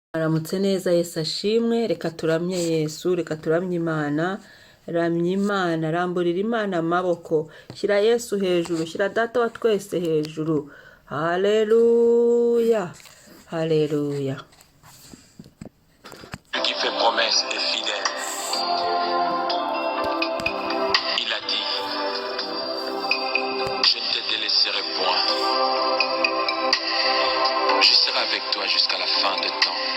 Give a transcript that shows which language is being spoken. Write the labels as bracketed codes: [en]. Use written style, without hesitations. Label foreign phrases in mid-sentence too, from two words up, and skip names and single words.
[rw] Aramutse neza Yesu ashimwe. Reka turamye Yesu, reka turamye Imana. Ramya Imana, ramburira Imana amaboko, shyira Yesu hejuru, shyira Data wa twese hejuru. Haleluya, haleluya. [fr] Qui fait promesse est fidèle. Il a dit, je ne te délaisserai point. Je serai avec toi jusqu'à la fin des temps.